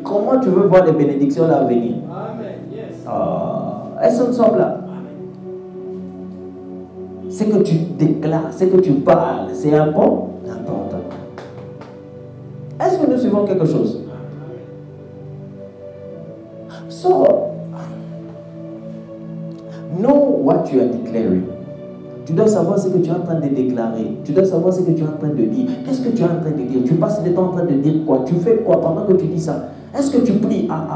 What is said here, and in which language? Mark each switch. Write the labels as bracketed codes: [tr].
[fr] Comment tu veux voir les bénédictions là venir? [en] Amen. Yes. [fr] Elles sont ensemble là. Ce que tu déclares, ce que tu parles, c'est important. Est-ce que nous suivons quelque chose? [en] So, know what you are declaring. [fr] Tu dois savoir ce que tu es en train de déclarer. Tu dois savoir ce que tu es en train de dire. Qu'est-ce que tu es en train de dire? Tu passes le temps en train de dire quoi? Tu fais quoi pendant que tu dis ça? Est-ce que tu pries?